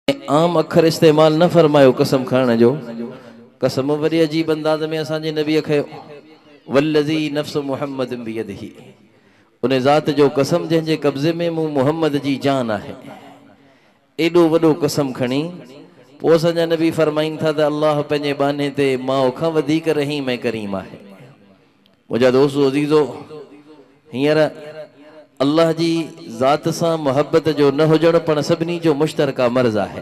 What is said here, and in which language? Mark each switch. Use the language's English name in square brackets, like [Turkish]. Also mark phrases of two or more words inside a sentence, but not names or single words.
[Sindhi] आम अखर इस्तेमाल न फरमायो कसम खाने जो। कसम वरी अजीब अंदाज में असांजे नबी खयो, [Arabic] والذي نفس محمد بيده, [Sindhi] उन ज़ात जो कसम जंहिंजे कब्ज़े में मूं मुहम्मद जी जान आहे। एॾो वॾो कसम खणी पोइ असांजा नबी फरमाइनि था त अल्लाह पंहिंजे बाने ते माउ खां वधीक रहीम ऐं करीम आहे। मुंहिंजा दोस्त अज़ीज़ो, हींअर अल्लाह जी ज़ात सां मुहब्बत जो न हुजणु पण सभिनी जो मुश्तरका मर्ज़ आहे।